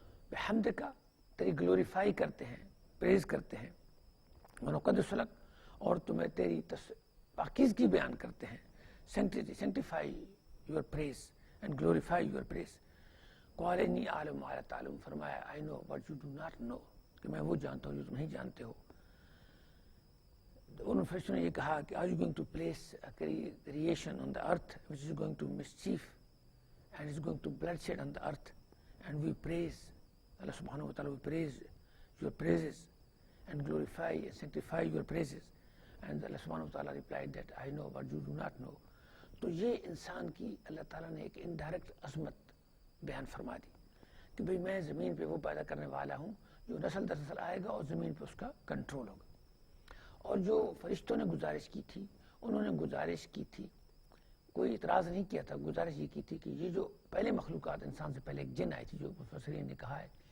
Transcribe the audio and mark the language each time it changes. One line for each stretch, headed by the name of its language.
Urdu: بحمدک تیری گلوریفائی کرتے ہیں، پریز کرتے ہیں،
Arabic: ونقدس لک
Urdu: اور تمہیں تیری پاکیزگی بیان کرتے ہیں،
English: sanctify your praise and glorify your praise.
Arabic: قال انی اعلم ما لا تعلم،
Urdu: فرمایا
English: I know what you do not know،
Urdu: کہ میں وہ جانتا ہوں جو تم نہیں جانتے ہو. ان فرشتوں نے یہ کہا کہ
English: are you going to place a creation on the earth which is going to mischief and is going to bloodshed on the earth, and we praise Allah subhanahu wa ta'ala, we praise your praises and glorify and sanctify your praises. And Allah subhanahu wa ta'ala replied that I know what you do not know.
Urdu: تو یہ انسان کی اللہ تعالیٰ نے ایک indirect عظمت بیان فرما دی کہ بھئی میں زمین پہ وہ پیدا کرنے والا ہوں جو نسل در نسل آئے گا اور زمین پہ اس کا کنٹرول ہوگا. اور جو فرشتوں نے گزارش کی تھی، انہوں نے گزارش کی تھی، کوئی اعتراض نہیں کیا تھا، گزارش یہ کی تھی کہ یہ جو پہلے مخلوقات انسان سے پہلے ایک جن آئی تھی، جو مفسرین نے کہا ہے